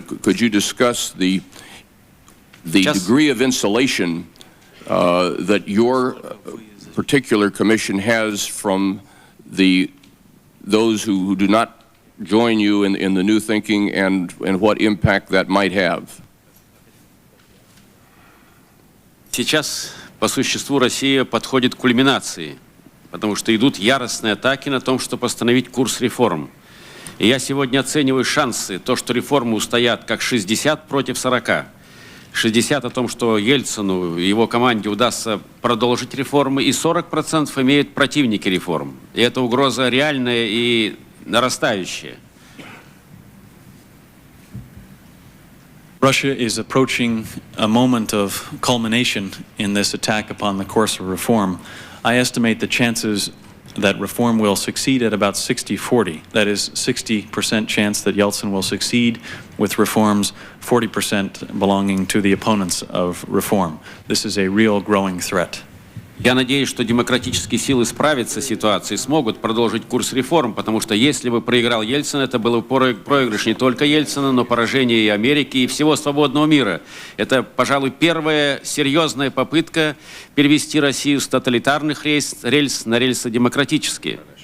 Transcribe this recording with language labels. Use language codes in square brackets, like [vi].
[en] Could you discuss the degree of insulation that your particular commission has from those who do not join you in the new thinking, and what impact that might have? [ru] Сейчас по существу Россия подходит к кульминации, потому что идут яростные атаки на том, чтобы остановить курс реформ. И я сегодня оцениваю шансы, то, что реформы устоят как 60 против 40. 60 о том, что Ельцину и его команде удастся продолжить реформы, и 40% имеют противники реформ. И эта угроза реальная и нарастающая. [en] Russia is approaching a moment of culmination in this attack upon the course of reform. I estimate the chances that reform will succeed at about 60-40. That is 60% chance that Yeltsin will succeed with reforms, 40% belonging to the opponents of reform. This is a real growing threat. [ru] Я надеюсь, что демократические силы справятся с ситуацией, смогут продолжить курс реформ, потому что если бы проиграл Ельцин, это был проигрыш не только Ельцина, но поражение и Америки, и всего свободного мира. Это, пожалуй, первая серьезная попытка перевести Россию с тоталитарных рельс на рельсы демократические.